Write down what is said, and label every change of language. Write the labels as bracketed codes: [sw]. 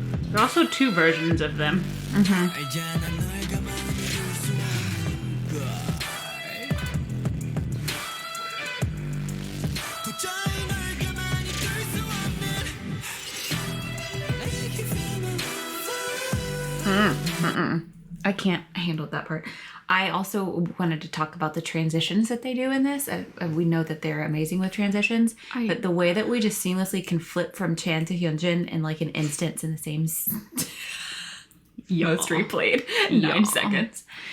[en] There are also two versions of them. [ko] 알잖아 널 가만히 둘 수 없는 걸. 도저히 널 가만히 둘 수 없는. [en] I can't handle that part. I also wanted to talk about the transitions that they do in this. We know that they're amazing with transitions, but the way that we just seamlessly can flip from Chan to Hyunjin in like an instant in the same most replayed 9 seconds.